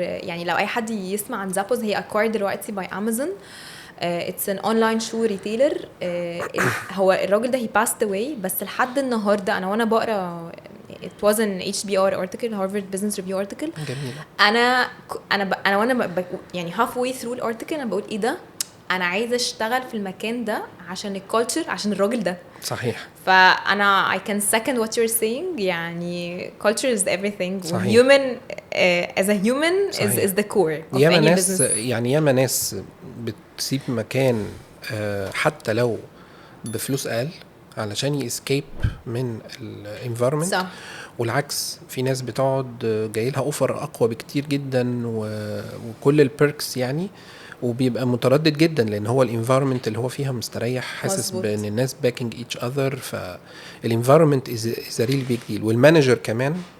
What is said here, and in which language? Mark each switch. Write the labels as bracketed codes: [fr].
[ar] يعني لو اي حد يسمع عن زابوز، هي acquired دلوقتي باي امازون. [en] it's an online shoe retailer. [ar] هو الراجل ده [en] he passed away، [ar] بس لحد النهارده انا وانا بقرا [en] it was an HBR article, Harvard Business Review article. [ar] جميلة. انا وانا يعني [en] halfway through [ar] الارتكل انا بقول ايه ده، انا عايزه اشتغل في المكان ده عشان الكالتشر، عشان الراجل ده. صحيح. [en] فانا I can second what you're saying. يعني culture is everything. [ar] صحيح. [en] human as a human is the core of any business. [ar] يعني ياما ناس بتسيب مكان حتى لو بفلوس اقل علشان يسكيب من الانفايرمنت، والعكس في ناس بتقعد جايلها اوفر اقوى بكتير جدا وكل البيركس يعني، وبيبقى متردد جدا لان هو الانفايرمنت اللي هو فيها مستريح، حاسس بان الناس [en] Backing each other. فالانفايرمنت is real big deal. [ar] والمانجر كمان